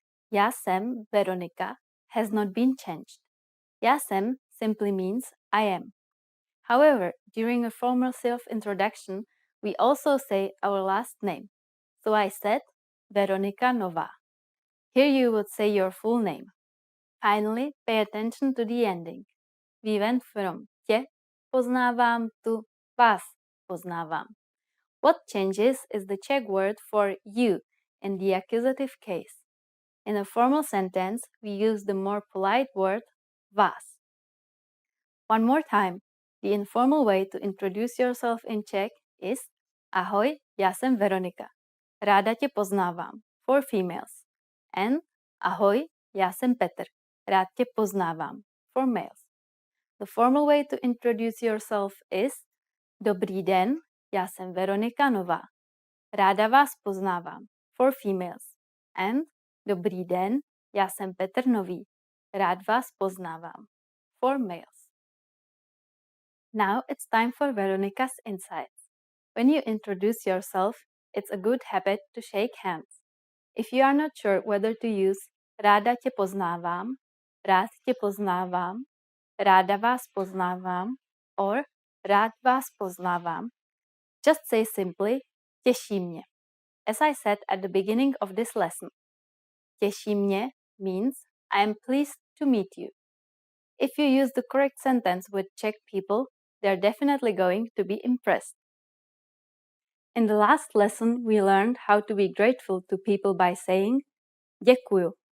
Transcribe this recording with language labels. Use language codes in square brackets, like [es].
[cs] Já jsem [en] Veronika has not been changed. Já jsem simply means I am. However, during a formal self-introduction, we also say our last name. So I said Veronika Nová. Here you would say your full name. Finally, pay attention to the ending. We went from [cs] tě poznávám [en] to [cs] vás poznávám. [en] What changes is the Czech word for you in the accusative case. In a formal sentence, we use the more polite word vás. One more time, the informal way to introduce yourself in Czech is [cs] Ahoj, já jsem Veronika. Ráda tě poznávám, [en] for females. And [cs] Ahoj, já jsem Petr. Rád tě poznávám, [en] for males. The formal way to introduce yourself is [cs] Dobrý den, já jsem Veronika Nová. Ráda vás poznávám, [en] for females. And [cs] Dobrý den, já jsem Petr Nový. Rád vás poznávám, [en] for males. Now it's time for Veronika's insights. When you introduce yourself, it's a good habit to shake hands. If you are not sure whether to use [cs] ráda tě poznávám, rád tě poznávám, ráda vás poznávám, [en] or rád vás poznávám, just say simply [cs] těší mě. [en] As I said at the beginning of this lesson, [cs] těší mě [en] means I am pleased to meet you. If you use the correct sentence with Czech people, they're definitely going to be impressed. In the last lesson, we learned how to be grateful to people by saying děkuju.